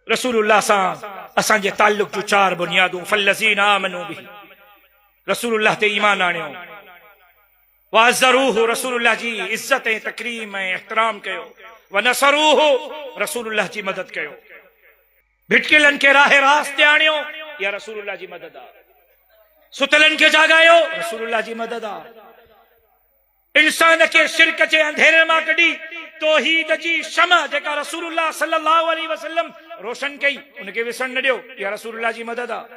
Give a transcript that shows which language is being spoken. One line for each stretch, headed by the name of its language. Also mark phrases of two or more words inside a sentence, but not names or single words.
Sindhi: रसूलुल्लाह सां असांजे ताल्लुक जूं चार बुनियादूं
Arabic: فالذين آمنوا به,
Sindhi: रसूलुल्लाह ते ईमान आणियो, वअज़्ज़रूहु, रसूलुल्लाह जी इज्जत ऐं तकरीम ऐं एहतराम कयो, वनसरूहु, रसूलुल्लाह जी मदद कयो, भिटकिलन खे राह रास्त ते आणियो, या रसूलुल्लाह जी मदद आ, सुतलन खे जागायो, रसूलुल्लाह जी मदद आ, इंसान के शिरक जे अंधेरे मां कढी तौहीद जी शमा जेका रसूलुल्लाह
Arabic: صلى الله عليه وسلم
Sindhi: रोशन कई उनके विसण न ॾियो, या रसूलुल्लाह जी मदद आ।